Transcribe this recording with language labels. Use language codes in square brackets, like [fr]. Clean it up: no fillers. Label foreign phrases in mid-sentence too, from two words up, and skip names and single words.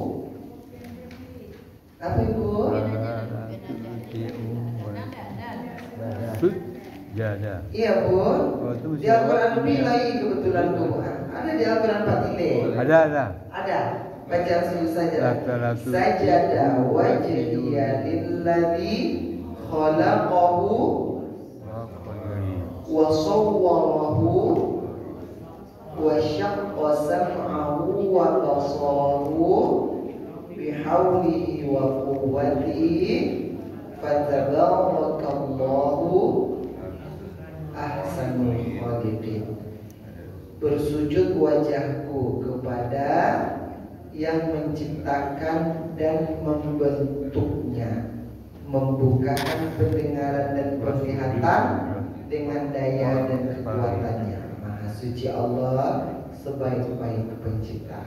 [id] Apa Ibu? Jada. Iya Bu. Di Al-Quran nilai kebetulan Bu. Ada di Al-Quran Pak Tile. Ada. Ada. Baca sujud saja. [ar] سجد وجهي للذي خلقه وصوره وشق سمعه وبصره بحوله وقوته فتبارك الله أحسن الخالقين. [id] Bersujud wajahku kepada yang menciptakan dan membentuknya, membukakan pendengaran dan penglihatan dengan daya dan kekuatannya. Maha suci Allah, sebaik-baik pencipta.